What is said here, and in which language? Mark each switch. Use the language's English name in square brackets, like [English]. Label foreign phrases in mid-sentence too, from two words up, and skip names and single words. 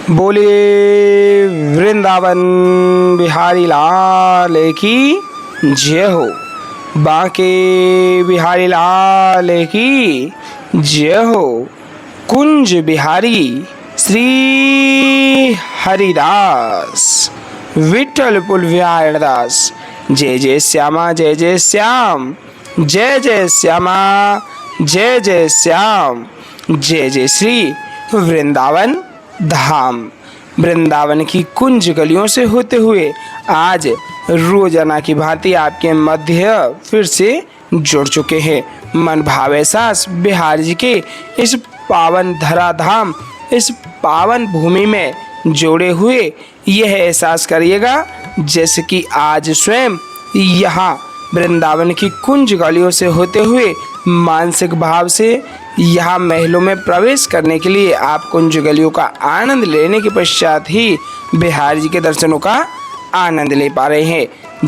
[Hindi] बोलिए वृंदावन बिहारी लाल की जय हो। बांके बिहारी लाल की जय हो। कुंज बिहारी श्री हरिदास विठ्ठल पुलविहार दास। जय जय श्यामा जय जय श्याम, जय जय श्यामा जय जय श्याम, जय जय श्री वृंदावन धाम। वृंदावन की कुंज गलियों से होते हुए आज रोजाना की भांति आपके मध्य फिर से जुड़ चुके हैं। मन भाव एहसास बिहार जी के इस पावन धराधाम, इस पावन भूमि में जोड़े हुए यह एहसास करिएगा जैसे कि आज स्वयं यहाँ वृंदावन की कुंज गलियों से होते हुए मानसिक भाव से यहाँ महलों में प्रवेश करने के लिए आप कुंज गलियों का आनंद लेने के पश्चात ही बिहार जी के दर्शनों का आनंद ले पा रहे हैं।